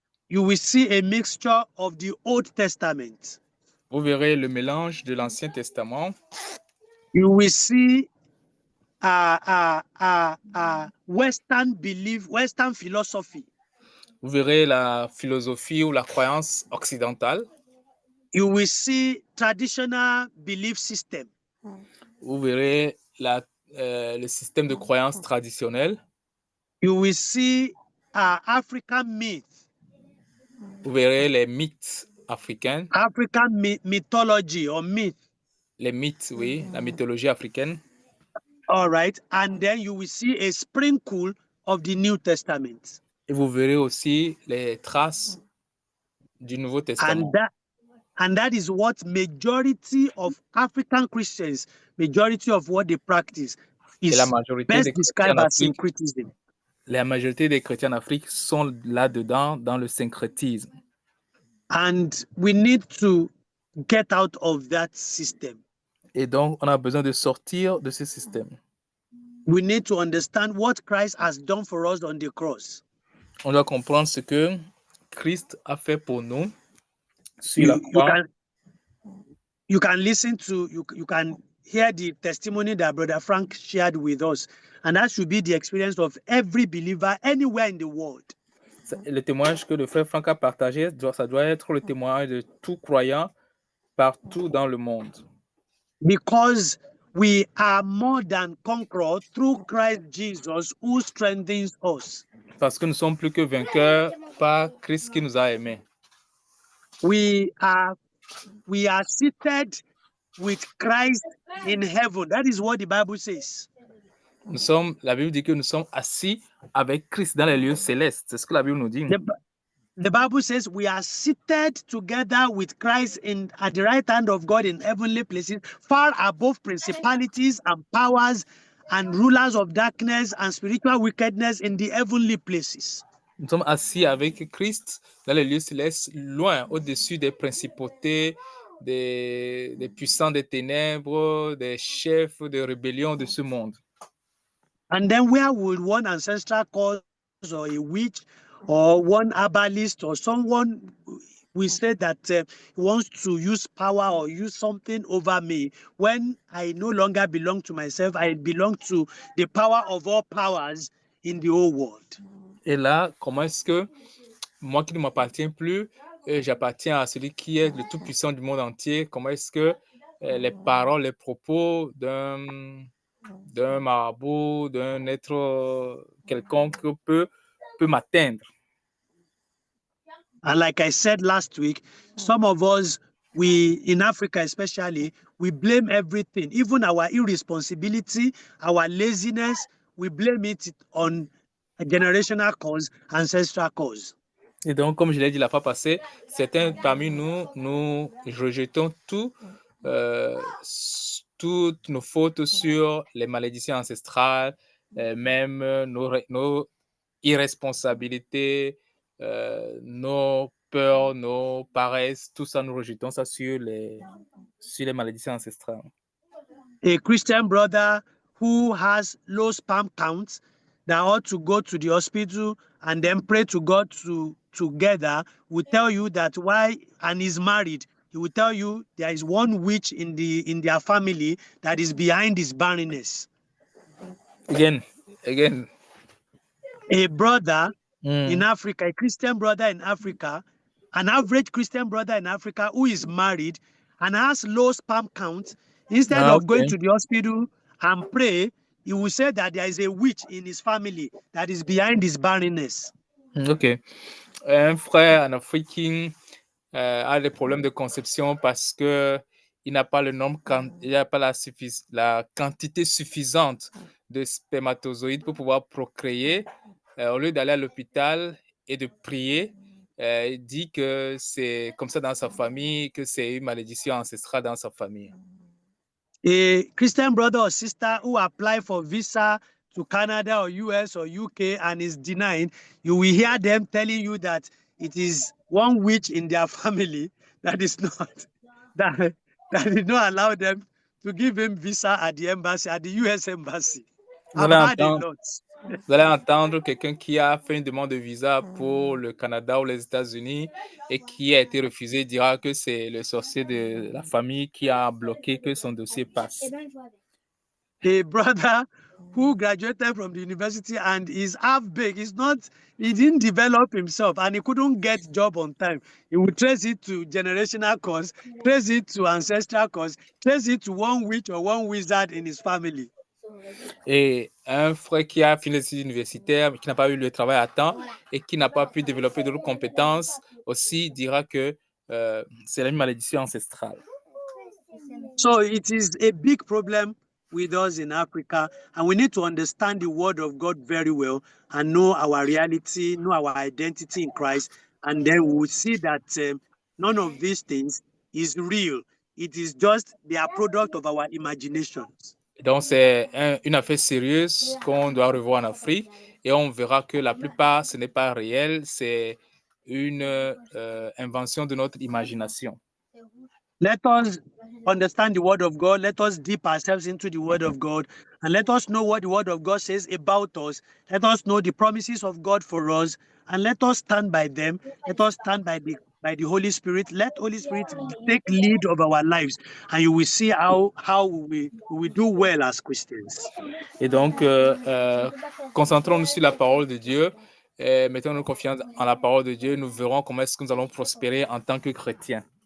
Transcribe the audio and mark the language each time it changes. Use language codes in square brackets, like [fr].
[en] will see a mixture of the Old Testament. [fr] vous verrez le mélange de l'Ancien Testament. [en] You will see Western belief, Western philosophy. [fr] Vous verrez la philosophie ou la croyance occidentale. [en] You will see traditional belief system. [fr] Vous verrez le système de croyance traditionnel. [en] You will see African myth. [fr] Vous verrez les mythes africains. [en] African mythology or myth. [fr] Les mythes, oui, la mythologie africaine. [en] All right. And then you will see a sprinkle of the New Testament. [fr] Et vous verrez aussi les traces du Nouveau Testament. [en] And that is what majority of African Christians, majority of what they practice, [fr] Et la [en] is [fr] majorité [en] best [fr] des chrétiens [en] described [fr] en [en] as [fr] Afrique, [en] syncretism. [fr] la majorité des chrétiens en Afrique sont là-dedans, dans le syncrétisme. [en] And we need to get out of that system. [fr] Et donc, on a besoin de sortir de ce système. [en] We need to understand what Christ has done for us on the cross. [fr] On doit comprendre ce que Christ a fait pour nous sur la [en] You [fr] croix. [en] can listen to, you can hear the testimony that Brother Frank shared with us. And that should be the experience of every believer anywhere in the world. [fr] Le témoignage que le frère Franck a partagé, ça doit être le témoignage de tout croyant partout dans le monde. [en] Because we are more than conquerors through Christ Jesus who strengthens us. [fr] Parce que nous sommes plus que vainqueurs par Christ qui nous a aimés. [en] We are seated with Christ in heaven. That is what the Bible says. [fr] La Bible dit que nous sommes assis avec Christ dans les lieux célestes. C'est ce que la Bible nous dit. [en] The Bible says we are seated together with Christ at the right hand of God in heavenly places, far above principalities and powers and rulers of darkness and spiritual wickedness in the heavenly places. [fr] Nous sommes assis avec Christ dans les lieux célestes, loin, au-dessus des principautés, des puissants des ténèbres, des chefs de rébellion de ce monde. [en] And then where would one ancestral cause or a witch or one herbalist or someone we say that wants to use power or use something over me when I no longer belong to myself, I belong to the power of all powers in the whole world. [fr] Et là, comment est-ce que moi qui ne m'appartiens plus, j'appartiens à celui qui est le tout-puissant du monde entier? Comment est-ce que les paroles, les propos d'un marabout, d'un être quelconque peut m'atteindre? [en] And like I said last week, some of us, in Africa especially, we blame everything, even our irresponsibility, our laziness, we blame it on a generational cause, ancestral cause. [fr] Et donc, comme je l'ai dit la fois passée, certains parmi nous, nous rejetons toutes nos fautes sur les malédictions ancestrales, même nos irresponsabilités, nos peurs, nos paresses, tout ça, nous rejetons ça sur les malédictions ancestrales. [en] A Christian brother who has low sperm counts that ought to go to the hospital and then pray to God together will tell you that and is married, he will tell you there is one witch in their family that is behind his barrenness. Again. A brother in Africa, a Christian brother in Africa, an average Christian brother in Africa who is married and has low sperm count, instead of going to the hospital and pray, he will say that there is a witch in his family that is behind his barrenness. Ok. [fr] Un frère en Afrique qui a des problèmes de conception parce que il n'a pas le nombre, il n'a pas la quantité suffisante de spermatozoïdes pour pouvoir procréer. Au lieu d'aller à l'hôpital et de prier, il dit que c'est comme ça dans sa famille, que c'est une malédiction ancestrale dans sa famille. [en] A Christian brother or sister who apply for visa to Canada or US or UK and is denied, you will hear them telling you that it is one witch in their family that is not, that did not allow them to give him visa at the embassy, at the US embassy. I've heard a lot. [fr] Vous allez entendre quelqu'un qui a fait une demande de visa pour le Canada ou les États-Unis et qui a été refusé dira que c'est le sorcier de la famille qui a bloqué que son dossier passe. [en] A brother who graduated from the university and is half baked, he didn't develop himself and he couldn't get job on time. He would trace it to generational cause, trace it to ancestral cause, trace it to one witch or one wizard in his family. [fr] Et un frère qui a fini les études universitaires, mais qui n'a pas eu le travail à temps et qui n'a pas pu développer d'autres compétences, aussi dira que c'est la malédiction ancestrale. [en] So it is a big problem with us in Africa, and we need to understand the word of God very well and know our reality, know our identity in Christ, and then we will see that none of these things is real. It is just they are product of our imaginations. [fr] Donc, c'est une affaire sérieuse qu'on doit revoir en Afrique et on verra que la plupart, ce n'est pas réel, c'est une invention de notre imagination. [en] Let us understand the word of God. Let us dip ourselves into the word of God and let us know what the word of God says about us. Let us know the promises of God for us and let us stand by them. Let us stand by the Holy Spirit. Let Holy Spirit take lead of our lives and you will see how we do well as Christians. [fr] Et donc, concentrons-nous sur la parole de Dieu. Mettons-nous confiance en la parole de Dieu. Nous verrons comment est-ce que nous allons prospérer en tant que chrétiens.